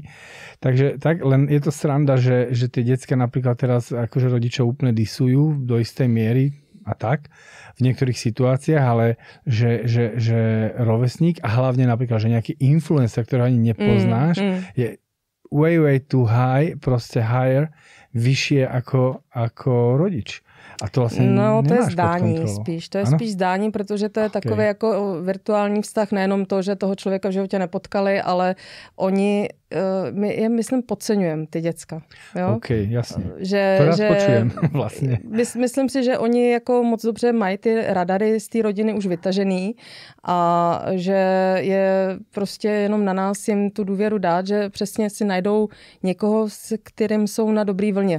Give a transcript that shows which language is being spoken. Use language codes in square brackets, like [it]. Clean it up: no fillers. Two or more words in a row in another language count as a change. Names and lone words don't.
[sk] Takže tak, len je to sranda, že tie decká napríklad teraz akože rodičov úplne disujú do istej miery a tak v niektorých situáciách, ale že rovesník a hlavne napríklad, že nejaký influencer, ktorého ani nepoznáš, je [en] way too high, [sk] proste higher, vyššie ako rodič. [cs] A to vlastně to je zdání spíš. To je spíš zdání, protože to je takový jako virtuální vztah, nejenom to, že toho člověka v životě nepotkali, ale oni, my je, myslím, podceňujeme ty děcka. Jo? OK, jasně. Že [sk] počujem vlastně. [cs] Myslím si, že oni jako moc dobře mají ty radary z té rodiny už vytažený a že je prostě jenom na nás jim tu důvěru dát, že přesně si najdou někoho, s kterým jsou na dobrý vlně.